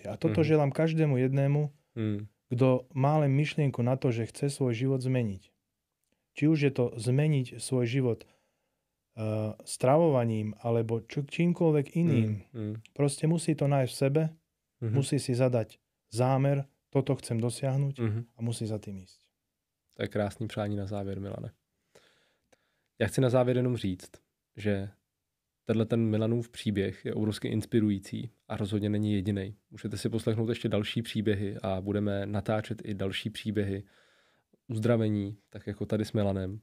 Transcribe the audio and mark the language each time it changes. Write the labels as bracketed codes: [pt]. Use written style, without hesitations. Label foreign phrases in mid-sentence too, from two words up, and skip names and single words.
[sk] A toto želám každému jednému, kto má len myšlienku na to, že chce svoj život zmeniť. Či už je to zmeniť svoj život stravovaním alebo čímkoľvek iným. Proste musí to nájsť v sebe, musí si zadať zámer, toto chcem dosiahnuť a musí za tým ísť. [cs] To je krásný přání na závěr, Milane. Já chci na závěr jenom říct, že ten Milanův příběh je obrovsky inspirující a rozhodně není jediný. Můžete si poslechnout ještě další příběhy a budeme natáčet i další příběhy uzdravení, tak jako tady s Milanem.